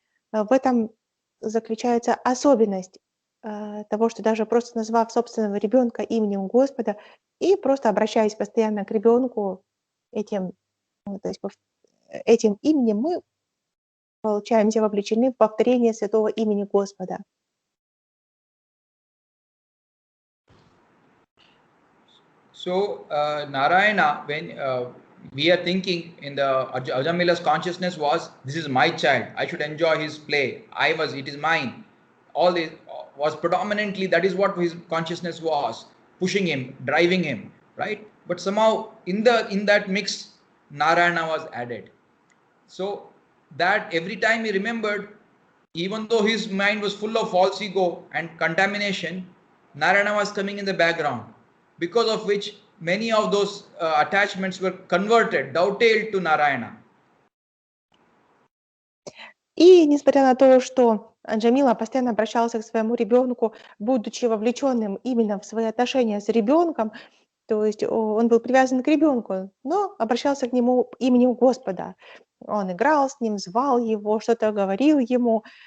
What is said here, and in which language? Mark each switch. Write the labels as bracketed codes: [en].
[ru] В этом заключается особенность того, что даже просто назвав собственного ребенка именем Господа и просто обращаясь постоянно к ребенку этим именем, мы получаемся вовлечены в повторение святого имени Господа. [en] So Narayana, when we are thinking in the Ajamila's consciousness was, this is my child, I should enjoy his play, it is mine. All this was predominantly, that is what his consciousness was, pushing him, driving him, right? But somehow in that mix, Narayana was added. So that every time he remembered, even though his mind was full of false ego and contamination, Narayana was coming in the background, because of which many of those attachments were converted, dovetailed to Narayana. [ru] И несмотря на то, что Аджамила постоянно обращался к своему ребенку, будучи вовлеченным именно в свои отношения с ребенком, то есть он был привязан к ребенку, но обращался к нему именем Господа. Он играл с ним, звал его, что-то говорил ему.